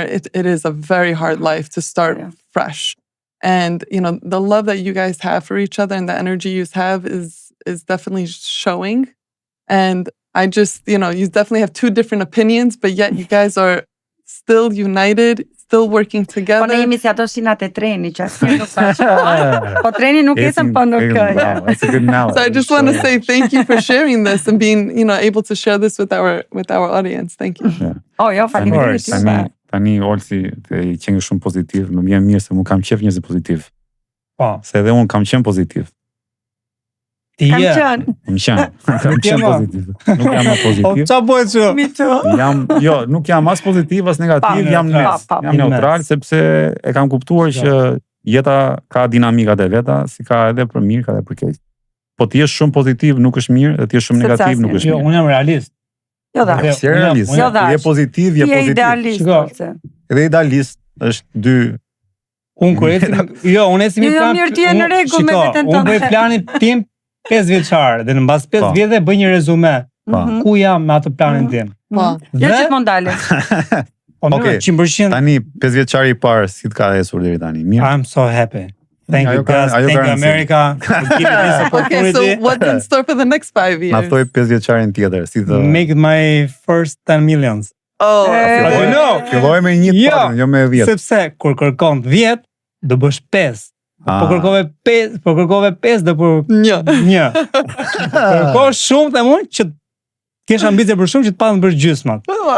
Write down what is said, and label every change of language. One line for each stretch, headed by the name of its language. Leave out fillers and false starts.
English: It is a very hard life to start fresh. And, the love that you guys have for each other and the energy you have is definitely showing. And I just, you definitely have 2 different opinions, but yet you guys are still united, still working together.
Albanian: Po ne jemi si ato shinat e treni, që asnjë nuk bashkohet. Po treni nuk ecën, po nuk
English: That's a good analogy. So I just want to say thank you for sharing this and being, able to share this with our audience. Thank you. Yeah.
Albanian: Oh, jo, faleminderit. Tani Olsi i qenë shumë pozitiv, më vjen mirë se mu kam qef njerëz pozitiv. Po. Se edhe unë kam qenë pozitiv. Kam qenë. Kam qenë pozitiv. Nuk jam më pozitiv. Qa bëhet që? Nuk jam as pozitiv as negativ, jam neutral, sepse e kam kuptuar që jeta ka dinamikat e veta, si ka edhe për mirë, ka edhe për keq. Po ti je shumë pozitiv nuk është mirë, dhe ti je shumë negativ nuk është mirë. Jo, unë jam realist. Jo da. Si realist. Je pozitiv, je pozitiv. Je idealist. Edhe idealist është 2. Unë esi mi plan. Mirë ti je në rregull me veten tënde. Unë bëj planin tim 5 vjeçar dhe në mbas 5 vjetëve bëj një rezume. Ku jam me atë planin tim. Po. Jo gjithmonë dalim. Okej. 100%. Tani 5 vjeçari i parë si të ka ecur deri tani? Mirë.
English: I'm so happy. Thank you guys. Thank you America. Okay, so what's in store for the next 5 years?
Albanian: Na thoj 5 vjeçarin tjetër, si të
English: make my first 10 millions. Oh,
Albanian: filloj me 1 patën, jo me 10. Sepse kur kërkon 10, do bësh 5. Po kërkove 5 do për 1. Kërko shumë të mund që kesh ambicie për shumë që të patën për gjysmat.